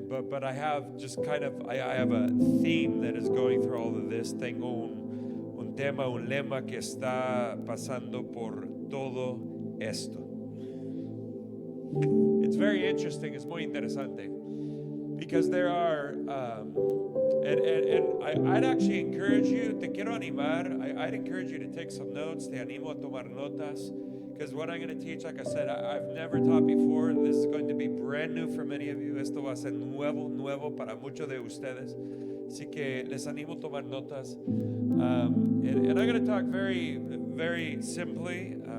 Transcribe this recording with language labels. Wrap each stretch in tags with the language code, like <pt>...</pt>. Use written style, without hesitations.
<en>But I have just kind of, I have a theme that is going through all of this.</en> <es>Tengo un tema, un lema que está pasando por todo esto.</es> <en>It's very interesting. It's</en> <es>muy interesante.</es> <en>Because there are, and I'd actually encourage you,</en> <es>te quiero animar,</es> <en>I'd encourage you to take some notes,</en> <es>te animo a tomar notas,</es> <en>because what I'm going to teach, like I said, I've never taught before. This is going to be brand new for many of you.</en> <es>Esto va a ser nuevo para muchos de ustedes. Así que les animo a tomar notas.</es> <en>And I'm going to talk very, very simply.</en>